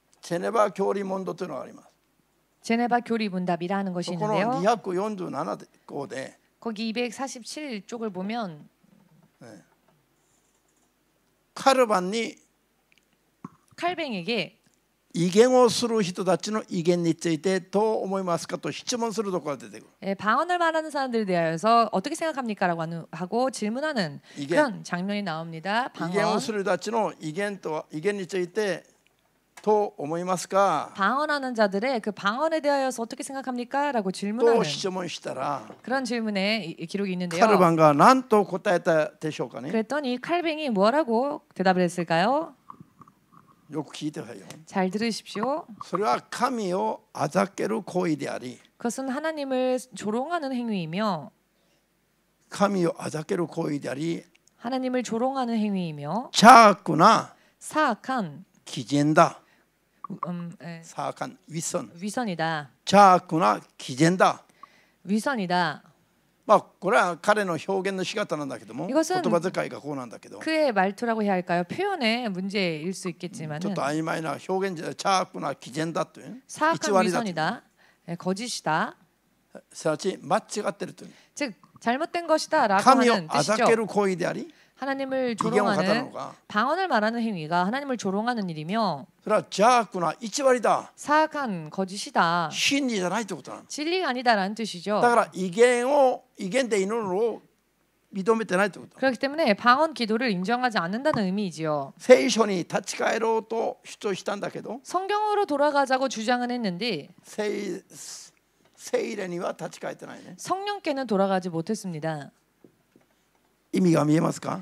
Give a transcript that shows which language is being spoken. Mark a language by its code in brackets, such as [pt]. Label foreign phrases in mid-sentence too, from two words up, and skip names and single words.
[ja] ジェネバ教理問答というのがあります。 [ko] 제네바 교리 문답이라는 것이 [ja] この [ko] 있는데요. [ja] 247項で [ko] 거기 247쪽을 보면 [ja] カルバンに [ko] 칼뱅에게 [ja] 異言をする人たちの異言についてどう思いますかと質問するところが出てくる。 [ko] 방언을 말하는 사람들에 대하여서 어떻게 생각합니까라고 하고 질문하는 이게- 그런 장면이 나옵니다. [ja] 異言を [ko] 방언. [ja] する人たちの異言についてどう思いますか [ko] 방언하는 자들의 그 방언에 대하여서 어떻게 생각합니까라고 [ja] と [ko] 질문하는 [ja] 質問したら [ko] 그런 질문에 기록이 있는데요. [ja] カルバンが何と答えたでしょうかね。 [ko] 그랬더니 칼뱅이 뭐라고 대답을 했을까요? [ja] よく聞いてくださいよ。 [ko] 잘 들으십시오. [ja] それは神をあざける行為であり、 [ko] 그것은 하나님을 조롱하는 행위이며 [ja] 神をあざける行為であり、 [ko] 하나님을 조롱하는 행위이며 [ja] 邪悪な [ko] 사악한 [ja] 偽善だ。 [ko] 사악한 위선. 위선이다. [ja] 邪悪な偽善だ。 [ko] 위선이다. [ja] まあこれは彼の表現の仕方なんだけども、言 [ko] 이것은 [ja] 葉遣いがこうなんだけど、 [ko] 그의 말투라고 해야 할까요? 표현의 문제일 수 [ja] ちょ [ko] 있겠지만은 [ja] っと曖昧な表現で邪悪な偽善だという、 [ko] 사악한 [ja] 偽りだという、 [ko] 위선이다. 거짓이다. [ja] すなわち間違ってるという、 [ko] 즉 잘못된 것이다라고 [ja] 神を [ko] 하는 [ja] あざけ [ko] 뜻이죠. [ja] る行為であり、 [ko] 하나님을 [ja] 異言を語るの [ko] 조롱하는 [ja] が、 [ko] 방언을 말하는 행위가 하나님을 조롱하는 일이며 [ja] それは邪悪な偽りだ。 [ko] 사악한 거짓이다. [ja] 真理じゃないということなの。 [ko] 진리가 아니다라는 뜻이죠. [ja] だから異言で祈るのを認めてないということ。 [ko] 그렇기 때문에 방언 기도를 인정하지 않는다는 의미이지요. [ja] 聖書に立ち返ろうと主張したんだけど、 [ko] 성경으로 돌아가자고 주장은 했는데 [ja] 聖霊には立ち返ってないね。 [ko] 성령께는 돌아가지 못했습니다. [ja] 意味が見えますか？